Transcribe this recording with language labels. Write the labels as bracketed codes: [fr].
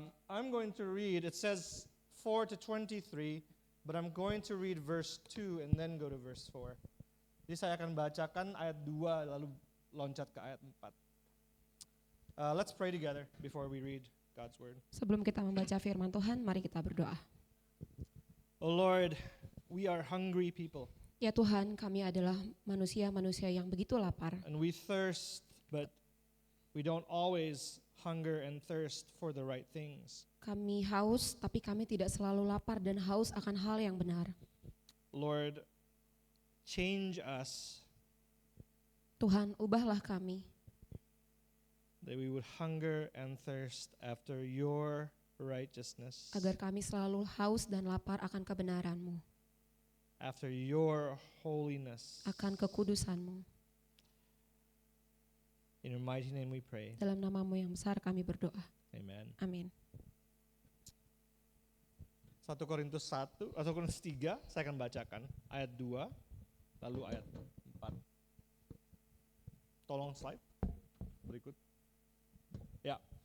[en] I'm going to read, it says 4 to 23, but I'm going to read verse 2 and then go to verse 4. [id] Jadi saya akan bacakan ayat 2 lalu loncat ke ayat 4. [en] Let's pray together before we read God's word. [id] Sebelum kita membaca firman Tuhan, mari kita berdoa. [en] Oh Lord, we are hungry people. [id] Ya Tuhan, kami adalah manusia-manusia yang begitu lapar. [en] And we thirst, but we don't always hunger and thirst for the right things. [id] Kami haus, tapi kami tidak selalu lapar dan haus akan hal yang benar. [en] Lord, change us [id] Tuhan, ubahlah kami, [en] that we would hunger and thirst after your righteousness, [id] agar kami selalu haus dan lapar akan kebenaran-Mu, [en] after your holiness. [id] akan kekudusan-Mu. [en] In your mighty name we pray. [id] Dalam nama-Mu yang besar kami berdoa. [en] Amen. [id] Amin. 1 Korintus 1, 1 Korintus 3, saya akan bacakan ayat 2, lalu ayat 4. Tolong slide berikut. Ya.